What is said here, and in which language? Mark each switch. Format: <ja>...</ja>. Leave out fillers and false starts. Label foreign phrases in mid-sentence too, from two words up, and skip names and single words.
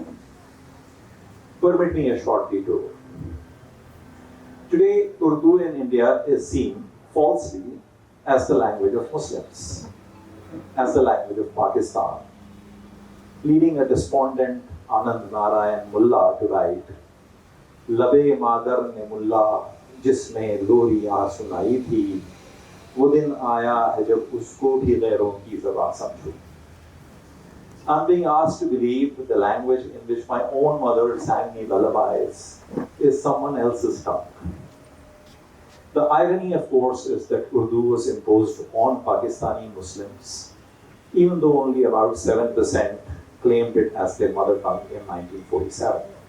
<en>Permit me a short detour. Today, Urdu in India is seen falsely as the language of Muslims, as the language of Pakistan, leading a despondent Anand Narayan Mullah to write,</en> <ur>لبِ مادر نے ملا جسمے لوری آ سنائی تھی، وہ دن آیا ہے جب اسکو بھی غیروں کی زبان سمجھو.</ur> <en>I'm being asked to believe that the language in which my own mother sang me lullabies is someone else's tongue. The irony, of course, is that Urdu was imposed on Pakistani Muslims, even though only about 7% claimed it as their mother tongue in 1947.</en>